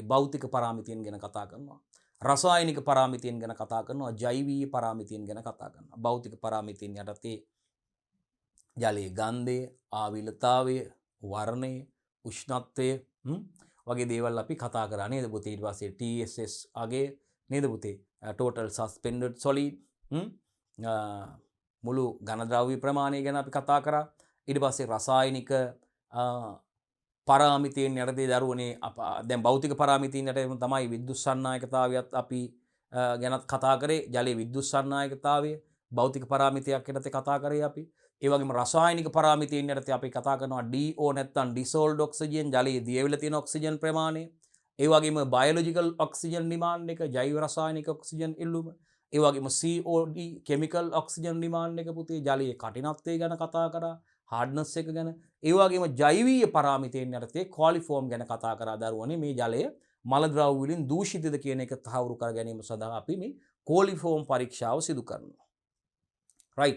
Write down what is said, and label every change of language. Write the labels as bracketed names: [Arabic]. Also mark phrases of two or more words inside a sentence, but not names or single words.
[Sinhala] භෞතික පාරාමිතීන් ගැන කතා කරනවා. රසායනික පාරාමිතීන් ගැන කතා කරනවා. ජෛවීය පාරාමිතීන් ගැන කතා කරනවා. භෞතික පාරාමිතීන් යටතේ ජලයේ ගන්ධය, ආවිලතාවය, වර්ණය, උෂ්ණත්වය වගේ දේවල් අපි කතා කරා නේද පුතේ. ඊට පස්සේ TSS අගය නේද පුතේ. [English] total suspended solid [Sinhala] මුළු ඝන ද්‍රව්‍ය ප්‍රමාණය ගැන අපි කතා කරා. ඊට පස්සේ රසායනික පාරාමිතීන් යටතේ දරුවනේ දැන් භෞතික පාරාමිතීන් යටතේ තමයි විද්‍යුත් සන්නායකතාවයත් අපි ගැනත් කතා කරේ. ජලයේ විද්‍යුත් සන්නායකතාවය භෞතික පාරාමිතයක් යටතේ කතා කරේ අපි. ඒ වගේම රසායනික පාරාමිතීන් යටතේ අපි කතා කරනවා DO නැත්නම් [English] dissolved oxygen [Sinhala] ජලයේ දියවිලා තියෙන ඔක්සිජන් ප්‍රමාණය. ඒ වගේම [English] biological oxygen demand [Sinhala] එක ජෛව රසායනික ඔක්සිජන් ඉල්ලුම. ඒ වගේම [English] COD chemical oxygen demand [Sinhala] එක පුතේ ජලයේ කඨිනත්වය ගැන කතා කරා. hardness එක ගැන. ඒ වගේම ජෛවීය පාරාමිතීන් යටතේ coliform ගැන කතා කරා දරුවනේ. මේ ජලය මල ද්‍රව්‍ය වලින් දූෂිතද කියන එක තහවුරු කර ගැනීම සඳහා අපි මේ coliform පරීක්ෂාව සිදු කරනවා. රයිට්.